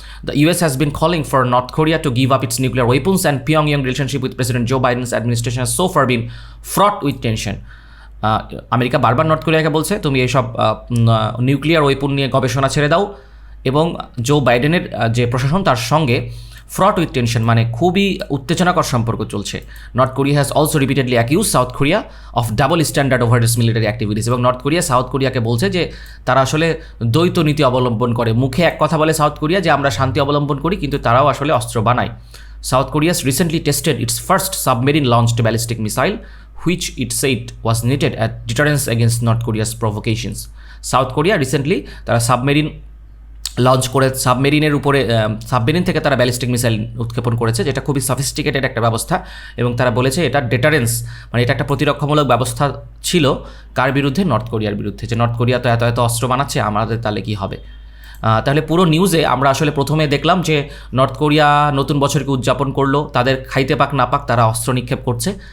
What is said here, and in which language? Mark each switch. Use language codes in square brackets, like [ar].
[en] The US has been calling for North Korea to give up its nuclear weapons, and Pyongyang relationship with President Joe Biden's administration has so far been fraught with tension. [bn] America বারবার north কোরিয়াকে বলছে তুমি এইসব nuclear weapon নিয়ে গবেষণা ছেড়ে দাও, এবং জো বাইডেনের যে প্রশাসন তার সঙ্গে [en] fraught with tension [bn] মানে খুবই উত্তেজনাকর সম্পর্ক চলছে। [en] North Korea has also repeatedly accuse South Korea of double standard over its military activities. [bn] এবং নর্থ কোরিয়া সাউথ কোরিয়াকে বলছে যে তারা আসলে দ্বৈত নীতি অবলম্বন করে। মুখে এক কথা বলে সাউথ কোরিয়া যে আমরা শান্তি অবলম্বন করি, কিন্তু তারাও আসলে অস্ত্র বানায়। [en] South Korea recently tested its first submarine launched ballistic missile which it said was needed at deterrence against North Korea's provocations. [bn] South Korea recently তারা সাবমেরিন লঞ্চ করে সাবমেরিন থেকে তারা ব্যালিস্টিক মিসাইল উৎক্ষেপণ করেছে, যেটা খুবই সফিস্টিকেটেড একটা ব্যবস্থা, এবং তারা বলেছে এটা ডেটারেন্স মানে এটা একটা প্রতিরক্ষামূলক ব্যবস্থা ছিল কার বিরুদ্ধে? নর্থ কোরিয়ার বিরুদ্ধে। যে নর্থ কোরিয়া তো এত অস্ত্র বানাচ্ছে, আমাদের তাহলে কী হবে? তাহলে পুরো নিউজে আমরা আসলে প্রথমে দেখলাম যে নর্থ কোরিয়া নতুন বছরকে উদযাপন করলো, তাদের খাইতে পাক না পাক তারা অস্ত্র নিক্ষেপ করছে।